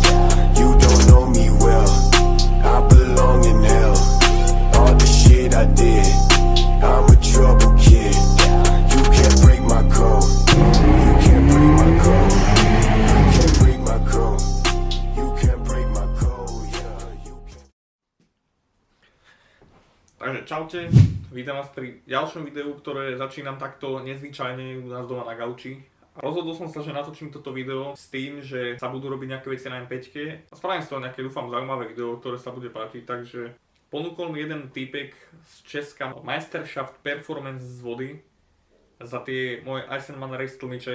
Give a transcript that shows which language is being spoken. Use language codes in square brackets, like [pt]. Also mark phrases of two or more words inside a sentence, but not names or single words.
[en] You don't know me well. I belong in hell. All the shit I did, I'm a trouble kid. You can't break my code. You can't break my code. You can't break my code. You can't break my code. Yeah, you can't. [sk] Takže čaute, vítam vás pri ďalšom videu, ktoré začínam takto nezvyčajne u nás doma na gauči. Rozhodol som sa, že natočím toto video s tým, že sa budú robiť nejaké veci na M5 a spravím z toho nejaké, dúfam, zaujímavé video, ktoré sa bude páčiť, takže ponúkol mi jeden týpek z Česka Meisterschaft Performance z vody za tie moje Eisenman Race tlmiče.